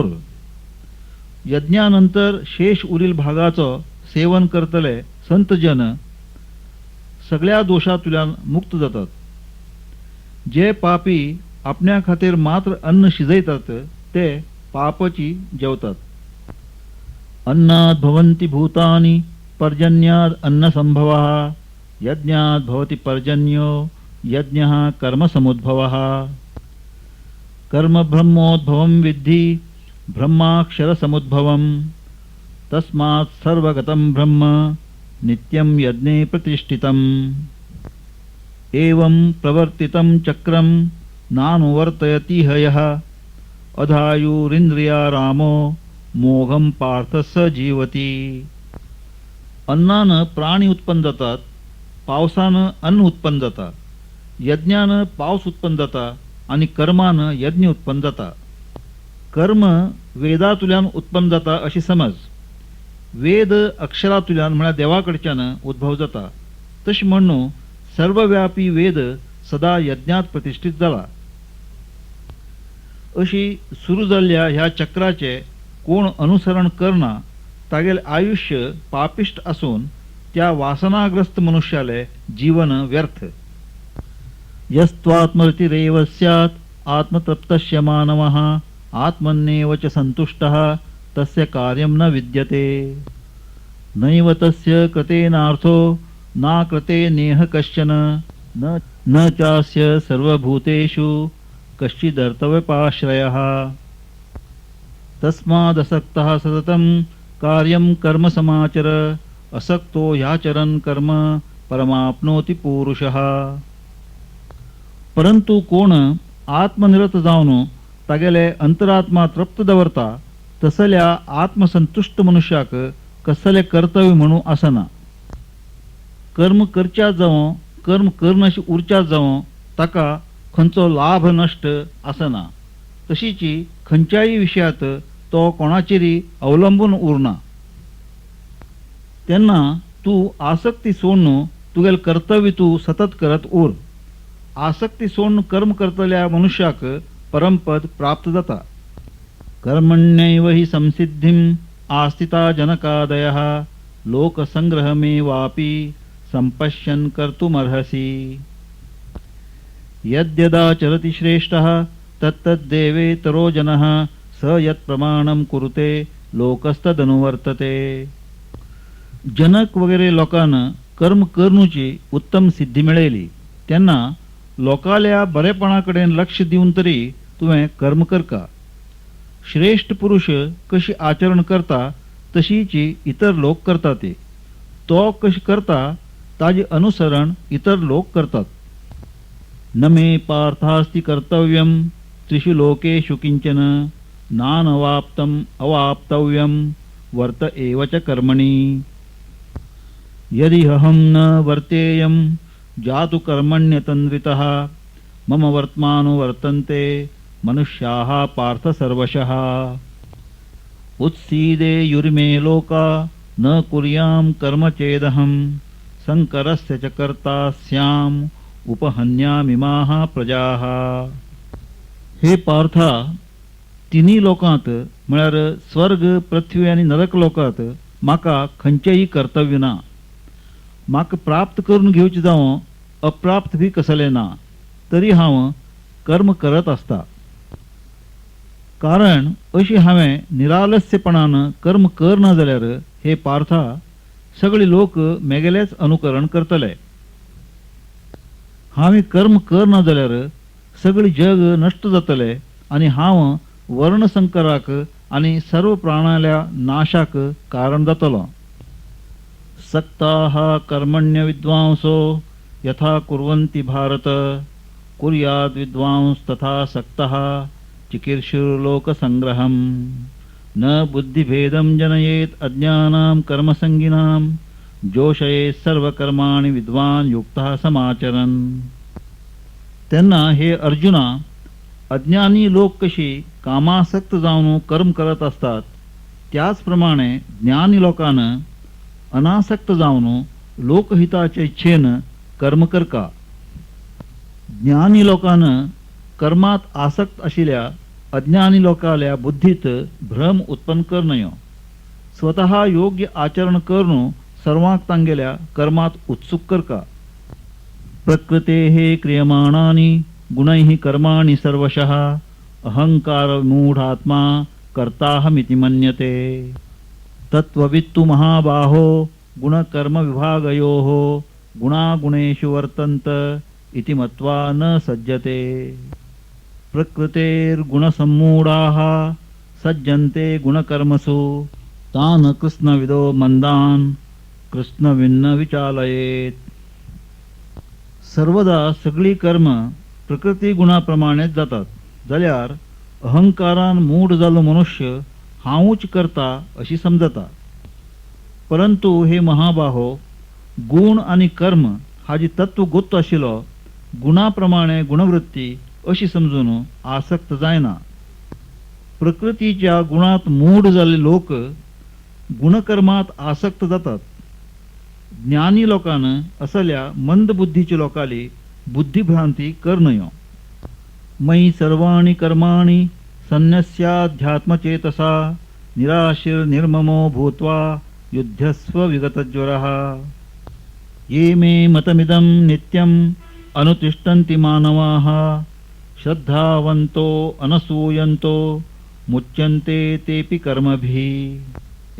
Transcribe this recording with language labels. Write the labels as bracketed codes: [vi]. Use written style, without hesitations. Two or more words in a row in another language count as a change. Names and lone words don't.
[kok] यज्ञानंतर शेष उरील भागाचो सेवन करतले संत जन सगळ्या दोषांतल्यान मुक्त जातात. जे पापी आपल्या खातीर मात्र अन्न शिजयतात ते पापची जेवतात. [sa] अन्नात् भवन्ति भूतानि पर्जन्यात् अन्नसंभवः यज्ञात् भवति पर्जन्यो यज्ञः कर्मसमुद्भवः. कर्म ब्रह्मोद्भवं विद्धि ब्रह्माक्षरसमुद्भवम् तस्मात् सर्वगतं ब्रह्म नित्यं यज्ञे प्रतिष्ठितम्. एवं प्रवर्तितं चक्रं नानुवर्तयति हयः अधायुरिन्द्रियारामो मोघं पार्थ स जीवती. [kok] अन्नानं प्राणी उत्पन्न जातात, पावसानं अन्न उत्पन्न जाता, यज्ञानं पावस उत्पन्न जाता आणि कर्मानं यज्ञ उत्पन्न जाता. कर्म वेदातुल्यान उत्पन्न जाता अशी समज. वेद अक्षरातुल्यान म्हळ्यार देवाकडच्यान उद्भव जाता. तशी म्हणून सर्वव्यापी वेद सदा यज्ञात प्रतिष्ठित जाला. अशी सुरू जाल्ल्या ह्या चक्राचे कोण अनुसरण करना तागेले आयुष्य पापिष्ट असून त्या वासनाग्रस्त मनुष्याले जीवन व्यर्थ. [sa] यस्त्वात्मरतिरेव स्यात् आत्मतृप्तस्य मानवः आत्मन्येव च संतुष्टः तस्य कार्यं न विद्यते. नैव तस्य कृतेनार्थो ना कृते नेह कश्चन न चास्य सर्वभूतेषु कश्चिदर्थव्यपाश्रयः. तस्मादसक्तः सततं कार्यं कर्म समाचर असक्तो ह्याचरन् कर्म परमाप्नोति पुरुषः. [kok] परंतु कोण आत्मनिरत जावन तागेले अंतरात्मा तृप्त दवरता तसल्या आत्मसंतुष्ट मनुष्याक कसले कर्तव्य म्हणू आसना. कर्म करच्या जावं कर्म करनाशी उरच्या जावं ताका खंयचो लाभ नश्ट आसना. तशीची खंयच्याय विशयात तो कोणाचेरी अवलंबून उरना. तेन्ना तू आसक्ती सोडून तुगेले कर्तव्य तू सतत करत उर. आसक्ती सोडून कर्म करतल्या मनुष्याक परमपद प्राप्त जाता. [sa] कर्मण्यैव हि संसिद्धिं आस्थिता जनकादयः लोकसंग्रहमेवापि संपश्यन् कर्तुमर्हसि. यद्यदाचरति श्रेष्ठः तत्तद्देवेतरो जनः स यत्प्रमाणं कुरुते लोकस्तदनुवर्तते. [kok] जनक वगैरे लोकांना कर्म करनुची उत्तम सिद्धी मेळयली तेन्ना लोकाल्या बरेपणाकडेन लक्ष दिवन तरी तुवें कर्म करका. श्रेष्ठ पुरुष कशी आचरण करता तशीची इतर लोक करता ते. तो कशी करता ताजे अनुसरण इतर लोक करतात. [sa] न मे पार्थास्ति कर्तव्यं त्रिषु लोकेषु किंचन नानवाप्तम अवाप्तव्यम वर्त एव च कर्मणि यदि अहं न वर्तेयं जातु कर्मण्यतन्वितः मम वर्त्मानो वर्तन्ते मनुष्याः पार्थ सर्वशः उत्सीदे युर्मे लोका न कुर्यां कर्म चेदहं संकरस्य च कर्ता स्याम उपहन्यामिमाः प्रजाः। [kok] हे पार्था, तिन्ही लोकांत म्हळ्यार स्वर्ग पृथ्वी आनी नरक लोकांत म्हाका खंयचेय कर्तव्य ना। म्हाका प्राप्त करून घेवचें जावं अप्राप्त बी कसलें ना, तरी हांव कर्म करत आसता। कारण अशी हांवें निरालस्यपणान कर्म करना जाल्यार हे पार्था सगळे लोक मेगेलेच अनुकरण करतले। हांवें कर्म करना जाल्यार सगळे जग नष्ट जातले आनी हांव वर्णसंकराक आनी सर्व प्राण्याल्या नाशाक कारण जातलो। [sa] सक्ताः कर्मण्य विद्वांसो यथा कुर्वन्ति भारत कुर्याद् विद्वांस तथा सक्तः चिकीर्षुर्लोकसंग्रहम् न बुद्धिभेदं जनयेत् अज्ञानां कर्मसंगिनां जोषयेत् सर्वकर्माणि विद्वान युक्तः समाचरन्। [kok] तेन्ना हे अर्जुना, अज्ञानी लोक कशी कामासक्त जावन कर्म करत असतात त्याच प्रमाणे ज्ञानी लोकान अनासक्त जावन लोकहिताचे इच्छेन कर्म करका। ज्ञानी लोकान कर्मात आसक्त आशिल्ल्या अज्ञानी लोकाल्या बुद्धीत भ्रम उत्पन्न करनयो। स्वतः योग्य आचरण करून सर्वांक तांगेल्या कर्मात उत्सुक करका। [sa] प्रकृतेः क्रियमाणानि गुणैः कर्माणि सर्वशः अहंकार मूढात्मा कर्ताहमिति मन्यते। तत्त्ववित्तु महाबाहो गुणकर्म विभागयोः गुणागुणेषु वर्तन्त इति मत्वा न सज्जते। प्रकृतेर्गुणसम्मूढाः सज्जन्ते गुणकर्मसु तान् कृष्णविदो मंदान् कृष्णविन्न विचालयेत्। [kok] सर्वदा सगळी कर्म प्रकृती गुणाप्रमाणेच जातात जाल्यार अहंकारान मूढ जाल्लो मनुष्य हांवूच करता अशी समजता। परंतु हे महाबाहो, गुण आणि कर्म हाजी तत्व गुप्त आशिल्लो गुणाप्रमाणे गुणवृत्ती अशी समजून आसक्त जायना। प्रकृतीच्या गुणात मूढ जाल्ले लोक गुणकर्मात आसक्त जातात। ज्ञानी लोकान असल्या मंद बुद्धीच्या लोकाली बुद्धिभ्रांती करनयो। [sa] मयि सर्वाणि कर्माणि सन्न्यस्याध्यात्मचेतसा निराशिर्निर्ममो भूत्वा युध्यस्व विगतज्वरः। ये मे मतमिदं नित्यम् अनुतिष्ठन्ति मानवाः श्रद्धावन्तो अनसूयन्तो मुच्यन्ते तेऽपि कर्मभिः।